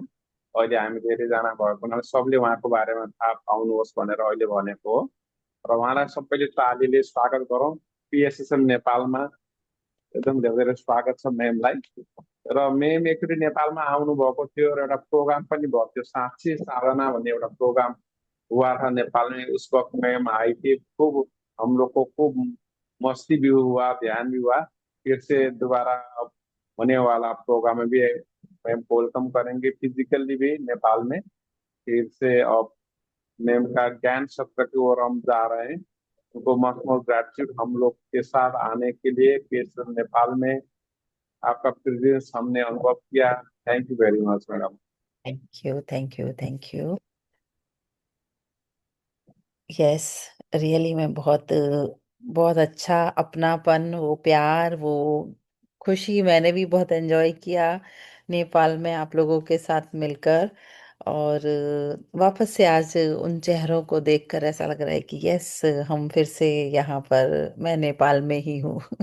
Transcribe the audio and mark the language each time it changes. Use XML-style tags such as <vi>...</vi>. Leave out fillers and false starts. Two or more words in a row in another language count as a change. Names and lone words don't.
<ne>अहिले हामी धेरैजना भएको हुनाले सबले उहाँको बारेमा थाहा पाउनुहोस् भनेर अहिले भनेको हो। र उहाँलाई सबैले तालीले स्वागत गरौँ। पिएसएसएम नेपालमा एकदम धेरै धेरै स्वागत छ मेमलाई। र मेम एकचोटि नेपालमा आउनुभएको थियो र एउटा प्रोग्राम पनि भएको थियो, साँच्ची साधना भन्ने एउटा प्रोग्राम</ne> <hi>हुआ था नेपाल में। उस वक्त मैम आई थी, खूब हम लोग को खूब मस्ती भी हुआ, ध्यान भी हुआ। फिर से दोबारा अब होने वाला प्रोग्राम में भी मैम को वेलकम करेंगे फिजिकली भी नेपाल में। फिर से अब मैम का ज्ञान सत्र की ओर हम जा रहे हैं। उनको</hi> <en>must most gratitude</en> <hi>हम लोग के साथ आने के लिए, फिर से नेपाल में आपका प्रेजेंस हमने अनुभव किया।</hi> <en>Thank you very much madam. Thank you, thank you, thank you. Yes, really</en> <hi>में बहुत बहुत अच्छा अपनापन, वो प्यार, वो खुशी मैंने भी बहुत एंजॉय किया नेपाल में आप लोगों के साथ मिलकर। और वापस से आज उन चेहरों को देखकर ऐसा लग रहा है कि यस, हम फिर से यहाँ पर, मैं नेपाल में ही हूँ।</hi>